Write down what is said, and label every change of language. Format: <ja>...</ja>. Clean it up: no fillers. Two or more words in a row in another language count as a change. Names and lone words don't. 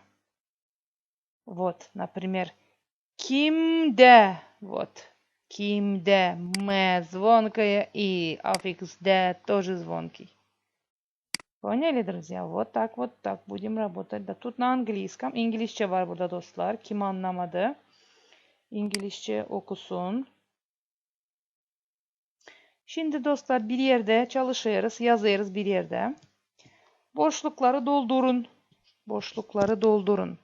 <ru>Вот, например, kimde. Вот, kimde. М звонкое и аффикс де тоже звонкий. Поняли, друзья? Вот так будем работать. Да тут на английском.</ru> <tr>İngilizce var burada dostlar. Kim anlamadı? İngilizce okusun. Şimdi dostlar bir yerde çalışırız, yazarız bir yerde. Boşlukları doldurun. Boşlukları doldurun.</tr>